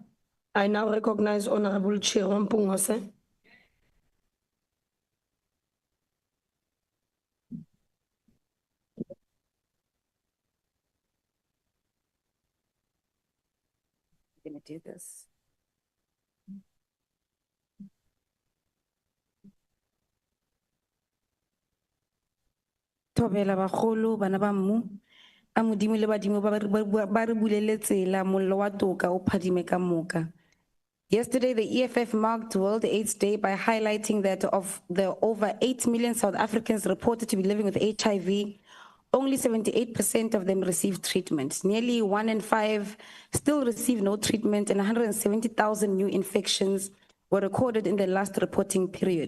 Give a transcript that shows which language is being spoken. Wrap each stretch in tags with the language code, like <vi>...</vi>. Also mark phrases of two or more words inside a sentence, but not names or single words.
<en>I now recognize Honorable Chair Mpungose. I'm going to do this.</en> <nso>Thobela bagolo bana ba mmu a modimo le badimo ba re bulele tsela mollo wa toka o phadime ka moka.</nso> <en>Yesterday, the EFF marked World AIDS Day by highlighting that of the over 8 million South Africans reported to be living with HIV, only 78% of them received treatment. Nearly 1 in 5 still receive no treatment, and 170,000 new infections were recorded in the last reporting period.</en>